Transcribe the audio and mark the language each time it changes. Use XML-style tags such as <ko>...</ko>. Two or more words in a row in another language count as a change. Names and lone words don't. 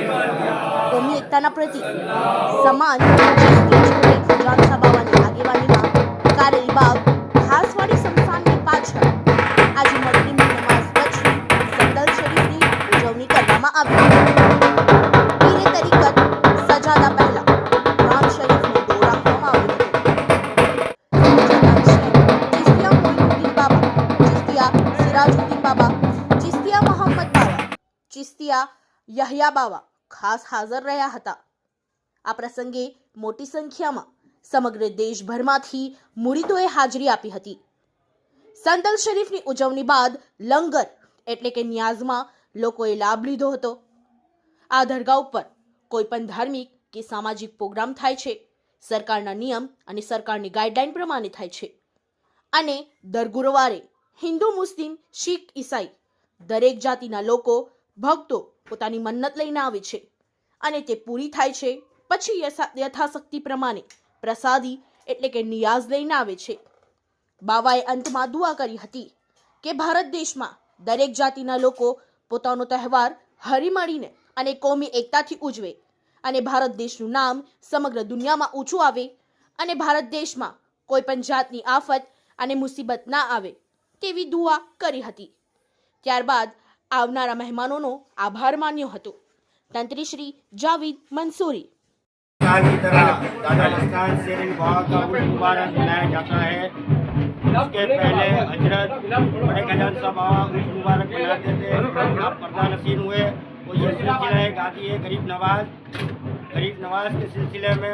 <gu>કોમી એકતાના પ્રતીક સમાન જાનસા બાવાની આગેવાનીમાં કારેલીબાગ ખાસવાડી સમસાનની પાછળ આજે મગરીબની નમાઝ પછી સંદલ શરીફની ઉજવણી કરવામાં આવી। પીરે તરીકત સજાદા પહેલા રામ શરીફને દોર રાખવામાં આવ્યો હતો। બાબા ચિસ્તિયા મોહમ્મદ બાબા ચિસ્તિયા યહયા બાબા ખાસ હાજર રહ્યા હતા। આ પ્રસંગે મોટી સંખ્યામાં સમગ્ર દેશભરમાંથી મુરીદોએ હાજરી આપી હતી। સંદલ શરીફની ઉજવણી બાદ લંગર એટલે કે ન્યાઝમાં લોકોએ લાભ લીધો હતો। આ દરગાહ ઉપર કોઈ પણ ધાર્મિક કે સામાજિક પ્રોગ્રામ થાય છે, સરકારના નિયમ અને સરકારની ગાઈડલાઈન પ્રમાણે થાય છે અને દર ગુરુવારે હિંદુ મુસ્લિમ શીખ ઈસાઈ દરેક જાતિના લોકો ભક્તો પોતાની મન્નત લઈને આવે છે અને તે પૂરી થાય છે પછી યથાશક્તિ પ્રમાણે પ્રસાદી એટલે કે નિયાઝ લઈને આવે છે। બાબાએ અંતમાં દુઆ કરી હતી કે ભારત દેશમાં દરેક જાતિના લોકો પોતાનો તહેવાર હળીમળીને અને કોમી એકતાથી ઉજવે અને ભારત દેશનું નામ સમગ્ર દુનિયામાં ઊંચું આવે અને ભારત દેશમાં કોઈપણ જાતની આફત અને મુસીબત ના આવે તેવી દુઆ કરી હતી। ત્યારબાદ આવનારા મેહમાનોનો આભાર માન્યો હતો। तंत्री श्री जावेद मंसूरी</gu> <hi>की तरह दादा मुबारक मनाया जाता है। उसके पहले हजरत बड़े खजान साहब उर्स मुबारक मनाते थे। आप पर्दा नसीन हुए वो ये सिलसिला है गाजी है गरीब नवाज के सिलसिले में।</hi>